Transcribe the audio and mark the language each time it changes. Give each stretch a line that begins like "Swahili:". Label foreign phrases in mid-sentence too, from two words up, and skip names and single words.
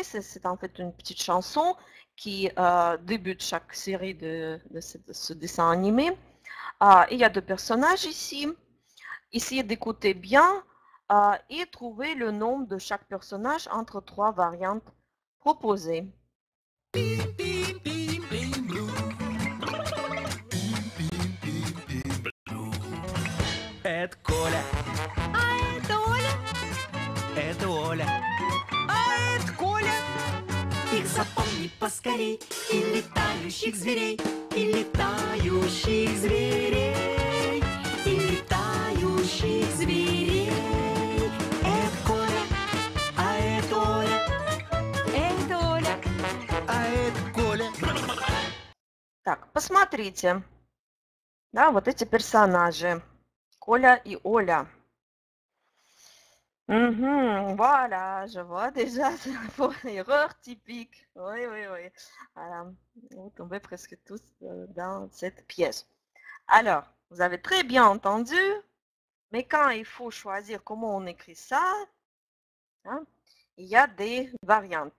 French: C'est en fait une petite chanson qui débute chaque série de ce dessin animé. Il y a deux personnages ici. Essayez d'écouter bien et trouver le nom de chaque personnage entre trois variantes proposées.
Russian: Это Коля. А это Оля, Это Оля. а это Коля. Их запомни поскорей. И летающих зверей. И летающих зверей. И летающих зверей. Это Коля. А это Оля. Это Оля. А это Коля. Так, посмотрите. Да, вот эти персонажи. Коля и Оля.
French: Voilà, je vois déjà pour erreur typique. Oui, oui, oui. Voilà, vous tombez presque tous dans cette pièce. Alors, vous avez très bien entendu, mais quand il faut choisir comment on écrit ça, hein, il y a des variantes.